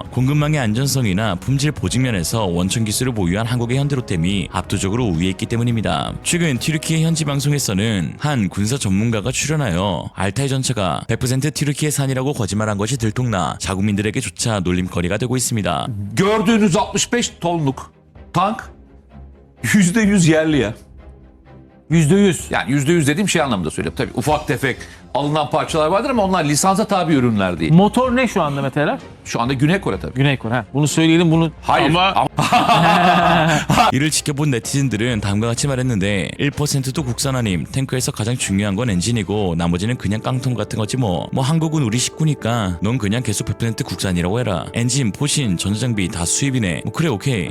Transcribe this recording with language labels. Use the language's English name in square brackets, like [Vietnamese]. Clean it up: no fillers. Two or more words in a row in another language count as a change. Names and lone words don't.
[Korean] 공급망의 안전성이나 품질 보증 면에서 원천 기술을 보유한 한국의 현대로템이 압도적으로 우위에 있기 때문입니다. 최근 튀르키예 현지 방송에서는 한 군사 전문가가 출연하여 알타이 전차가 100% 튀르키예산이라고 거짓말한 것이 들통나 자국민들에게조차 놀림거리가 되고 있습니다. [Turkish] Gördüğünüz 65 tonluk tank %100 yerli ya. %100. Yani %100 dediğim şey anlamında söylüyorum. Tabii ufak tefek alınan parçalar vardır ama onlar lisansa tabi ürünler değil. Motor ne şu anda Mete Erer? Şu anda Güney Kore tabii. Güney Kore. Bunu söyleyelim bunu. Hayır. [Korean] 이를 지켜본 네티즌들은 다음과 같이 말했는데 1%도 국산 아님. 탱크에서 가장 중요한 건 엔진이고 나머지는 그냥 깡통 같은 거지 뭐 한국은 우리 식구니까 넌 그냥 계속 100% 국산이라고 해라. 엔진, 포신, 전자장비 다 수입이네. 그래 오케이.